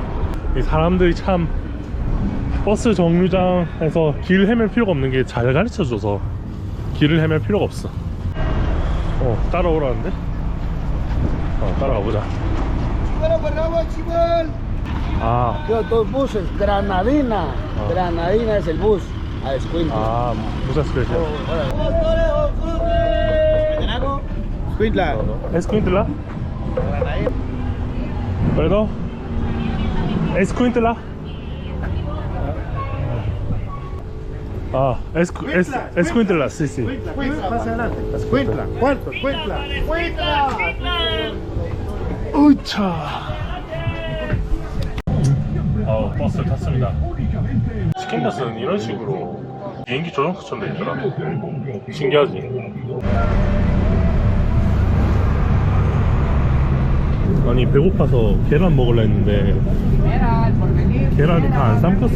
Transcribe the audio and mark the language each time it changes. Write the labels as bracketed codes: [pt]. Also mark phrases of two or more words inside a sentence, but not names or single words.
[ko] 이 사람들이 참 버스 정류장에서 길 헤맬 필요가 없는 게 잘 가르쳐줘서 길을 헤맬 필요가 없어. 따라오라는데? 따라가 보자. 아, [es] Dos buses, Granadina. Granadina es el bus a Escuintla. 아, muchas gracias. Escuintla. Escuintla? Perdón. Escuintla? Ah, Escuintla, sí, sí. Más adelante. Escuintla. ¿Cuánto? Escuintla. [ko] 우차. 버스를 탔습니다. 스캔버스는 이런 식으로 비행기 조정석처럼 돼 있더라. 신기하지? 아니, 배고파서 계란 먹으려 했는데 계란이 다 안 삶겼어.